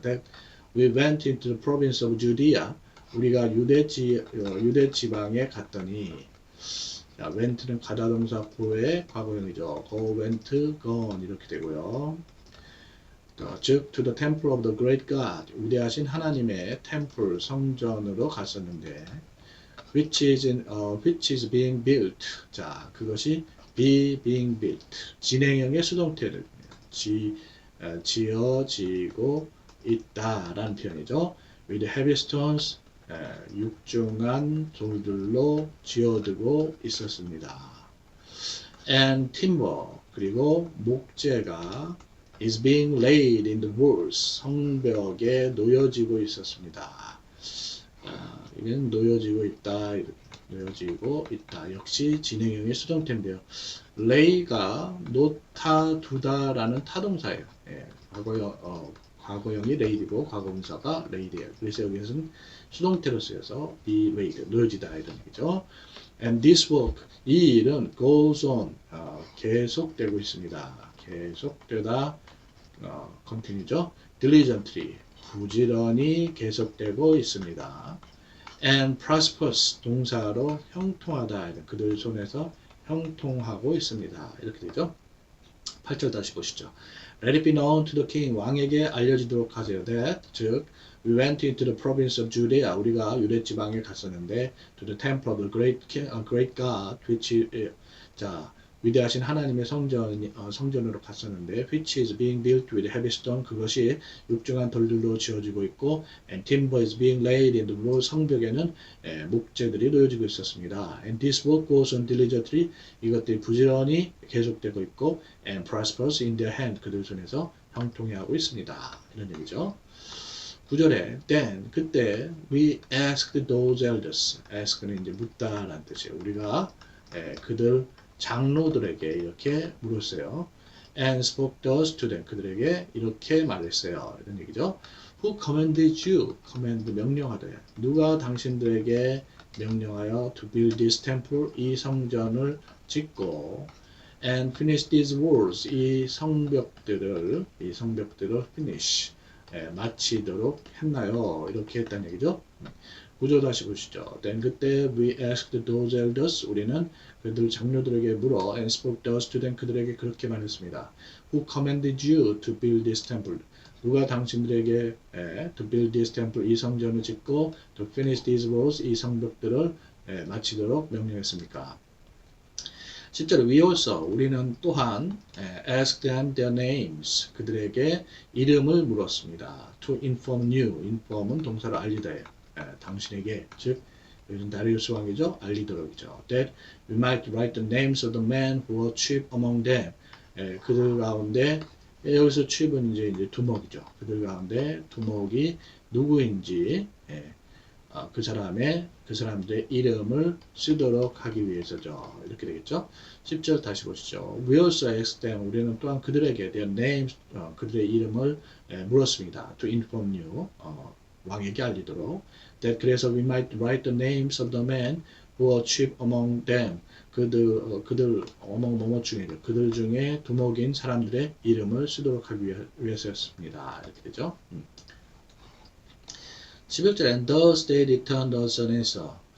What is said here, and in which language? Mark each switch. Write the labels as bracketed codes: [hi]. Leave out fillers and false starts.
[en] That we went into the province of Judea. [ko] 우리가 유대 지방에 갔더니 자, went는 가다 동사 go의 과거형이죠. [en] go, went, gone [ko] 이렇게 되고요. 즉 [en] to the temple of the great God [ko] 위대하신 하나님의 [en] temple [ko] 성전으로 갔었는데 [en] which is being built. [ko] 자 그것이 [en] being built [ko] 진행형의 수동태를 지어지고 있다라는 표현이죠. [en] with heavy stones [ko] 육중한 돌들로 지어두고 있었습니다. [en] and timber [ko] 그리고 목재가 [en] is being laid in the walls [ko] 성벽에 놓여지고 있었습니다. 이건 놓여지고 있다 놓여지고 있다. 역시 진행형의 수동태인데요. lay가 놓다, 두다라는 타동사예요. 예, 과거형이 laid이고 과거분사가 laid예요. 그래서 여기서는 수동태로 쓰여서 be laid, 놓여지다 이런 얘기죠. [en] And this work, [ko] 이 일은 [en] goes on, [ko] 계속되고 있습니다. 계속되다, continue죠. diligently, 부지런히 계속되고 있습니다. [en] And prospers, [ko] 동사로 형통하다, 그들 손에서 형통하고 있습니다. 이렇게 되죠. 8절 다시 보시죠. [en] Let it be known to the king, [ko] 왕에게 알려지도록 하세요. [en] That, 즉, we went into the province of Judea, [ko] 우리가 유대 지방에 갔었는데, [en] to the temple of the great God, which, [ko] 자, 위대하신 하나님의 성전으로 갔었는데, [en] which is being built with heavy stone, [ko] 그것이 육중한 돌들로 지어지고 있고, [en] and timber is being laid in the wall, [ko] 성벽에는 목재들이 놓여지고 있었습니다. [en] And this work goes on diligently, [ko] 이것들이 부지런히 계속되고 있고, [en] and prospers in their hand, [ko] 그들 손에서 형통해하고 있습니다. 이런 얘기죠. 9절에 then, 그때 [en] we asked those elders, [ko] ask는 이제 묻다라는 뜻이에요. 우리가 그들 장로들에게 이렇게 물었어요. [en] And spoke thus to them. [ko] 그들에게 이렇게 말했어요. 이런 얘기죠. [en] Who commanded you? [ko] command 명령하되. 누가 당신들에게 명령하여 [en] to build this temple? [ko] 이 성전을 짓고 [en] and finish these walls? [ko] 이 성벽들을 finish 마치도록 했나요? 이렇게 했다는 얘기죠. 9절 다시 보시죠. [en] Then [ko] 그때 [en] we asked those elders, [ko] 우리는 그들 장로들에게 물어 [en] and spoke thus to them, [ko] 그들에게 그렇게 말했습니다. [en] Who commanded you to build this temple? [ko] 누가 당신들에게 [en] to build this temple, [ko] 이 성전을 짓고 [en] to finish these walls, [ko] 이 성벽들을 마치도록 명령했습니까? 10절에 [en] we also, [ko] 우리는 또한 [en] asked them their names, [ko] 그들에게 이름을 물었습니다. [en] To inform you, [ko] inform은 동사로 알리다예요. 당신에게, 즉 요즘 다리우스 왕이죠. 알리도록이죠. [en] That we might write the names of the men who were chief among them. [ko] 그들 가운데 여기서 chief은 이제 두목이죠. 그들 가운데 두목이 누구인지 그 사람들의 이름을 쓰도록 하기 위해서죠. 이렇게 되겠죠. 10절 다시 보시죠. [en] We also asked them, [ko] 우리는 또한 그들에게 [en] their names, [ko] 그들의 이름을 물었습니다. [en] To inform you, [ko] 왕에게 알리도록. [en] That [ko] 그래서 [en] we might write the names of the men who are chief among them. [ko] 그들 어머 중에 그들 중에 두목인 사람들의 이름을 쓰도록 하기 위해서였습니다. 이렇게 되죠. [en] 11절에 and thus they returned us an answer.